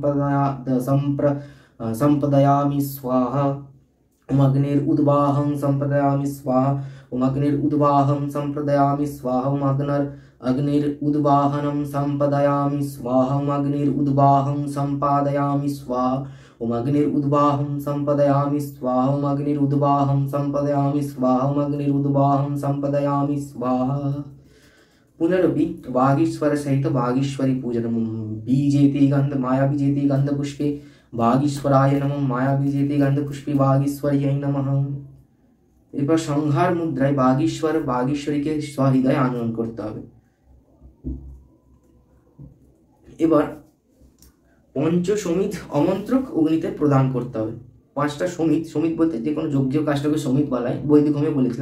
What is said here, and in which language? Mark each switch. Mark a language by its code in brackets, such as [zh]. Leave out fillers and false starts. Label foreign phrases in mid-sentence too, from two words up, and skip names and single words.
[sa] संपदयामि स्वाहा, ओम अग्निरुद्वाहं संपदयामि स्वाहा, ओम अग्निरुद्वाहं संपदयामि स्वाहा, ओम अग्निरुद्वाहनं संपदयामि स्वाहा, ओम अग्निरुद्वाहं संपादयामि स्वाहा, ओम अग्निरुद्वाहं संपदयामि स्वाहा, ओम अग्निरुद्वाहं संपदयामि स्वाहा, ओम अग्निरुद्वाहं संपदयामि स्वाहा। पुनरपि वागीश्वर सहित वागीश्वरी पूजनम बीजेति गंध माया बीजेति गंध पुष्पे वागीश्वराय नमः माया बीजेति गंध पुष्पे वागीश्वर्यै नमः। [bn] এরপর সংহার মুদ্রায় বাগীশ্বর বাগীশ্বরীকে সহৃদয় আনয়ন করতে হবে। এবার পঞ্চসমিধ অমন্ত্রক অগ্নিতে প্রদান করতে হবে। 5টা সমিত, সমিত বলতে যে কোনো যজ্ঞীয় কাজটাকে সমিত বলা হয়, বৈদিক হোমে বলেছিলাম।